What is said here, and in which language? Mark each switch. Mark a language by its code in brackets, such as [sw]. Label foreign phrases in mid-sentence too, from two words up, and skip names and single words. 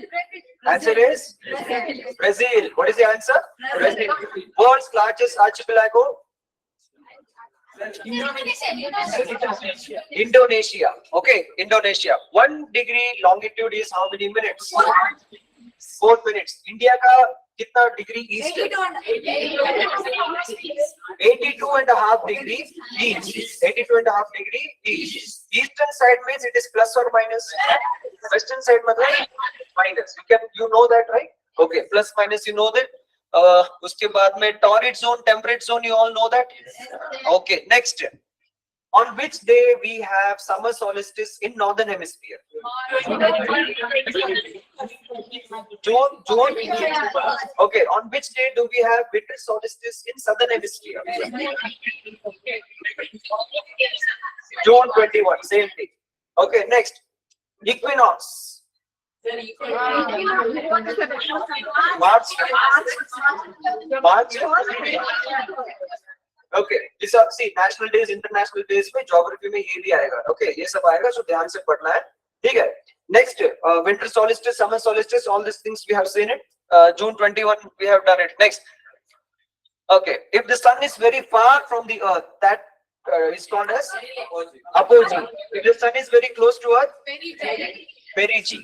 [en] Answer is Brazil. What is the answer? Brazil. World's largest archipelago? Indonesia. Okay, Indonesia. 1 degree longitude is how many minutes? 4 minutes. [hi] India ka kitna [en] degree east? 82.5 degree east. 82.5 degree east. Eastern side means it is plus or minus. Western side matlab minus. You know that, right? Okay, plus minus you know that. [hi] उसके बाद में [en] torrid zone, temperate zone, you all know that? Okay, next. On which day we have summer solstice in northern hemisphere? June. Okay, on which day do we have winter solstice in southern hemisphere? June 21, same thing. Okay, next. Equinox. March. Okay, this are see national days, international days में geography में [hi] ये भी आएगा. Okay, ये सब आएगा, so ध्यान से पढ़ना है. ठीक है. [en] Next, winter solstice, summer solstice, all these things we have seen it. June 21 we have done it. Next. Okay, if the sun is very far from the earth, that is called as apogee. If the sun is very close to earth, perigee.